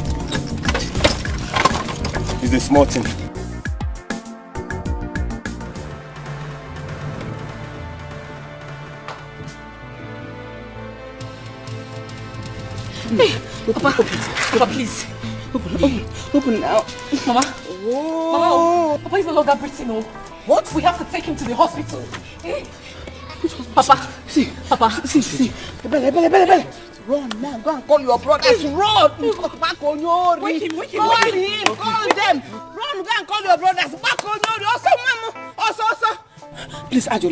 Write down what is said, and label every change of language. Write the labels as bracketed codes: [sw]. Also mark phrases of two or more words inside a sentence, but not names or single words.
[en] It's a small thing. Hey, Papa, please. Open now. Mama. Oh. Mama, Papa is no longer breathing. No. What? We have to take him to the hospital. Hey. Papa. See. Bele. Run now. Go and call your brothers. Run. Back on your. Wake him. Call them. Run. Go and call your brothers. Back on your. Also. Please, Ajolo.